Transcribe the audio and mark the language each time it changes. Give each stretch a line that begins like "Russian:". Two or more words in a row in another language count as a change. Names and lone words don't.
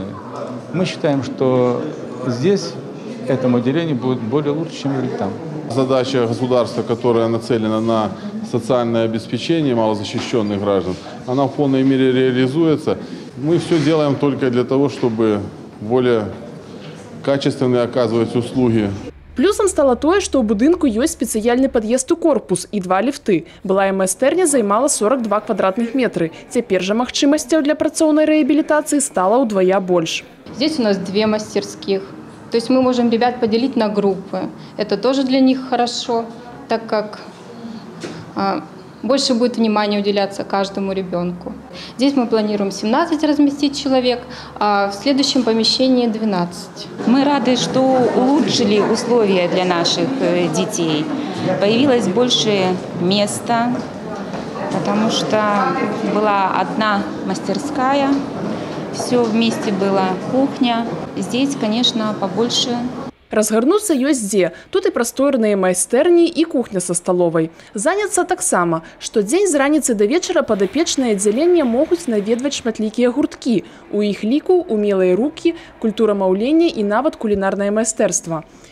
Russian: Мы считаем, что здесь этому отделению будет более лучше, чем там. Задача государства, которая нацелена на социальное обеспечение малозащищенных граждан, она в полной мере реализуется. Мы все делаем только для того, чтобы более качественно оказывать услуги.
Belarusian: Плюсом стало тое, што ў будынку ёсць спецыяльны пад'езд у корпус і 2 ліфты. Былая майстэрня займала 42 квадратных метры. Цяпер жа магчымасцяў для працоўнай рэабілітацыі стала ўдвая больш.
Russian: Здесь у нас 2 мастерских. То есть мы можем ребят поделить на группы. Это тоже для них хорошо, так как больше будет внимания уделяться каждому ребенку. Здесь мы планируем 17 разместить человек, а в следующем помещении 12. Мы рады, что улучшили условия для наших детей. Появилось больше места, потому что была одна мастерская, все вместе была кухня. Здесь, конечно, побольше.
Belarusian: Разгарнуцца ёсць дзе. Тут і прасторныя майстэрні, і кухня са сталовай. Заняцца таксама. Штодзень з раніцы да вечара падапечныя аддзяленне могуць наведваць шматлікія гурткі. У іх ліку умелыя рукі, культура маўлення і нават кулінарнае майстэрства.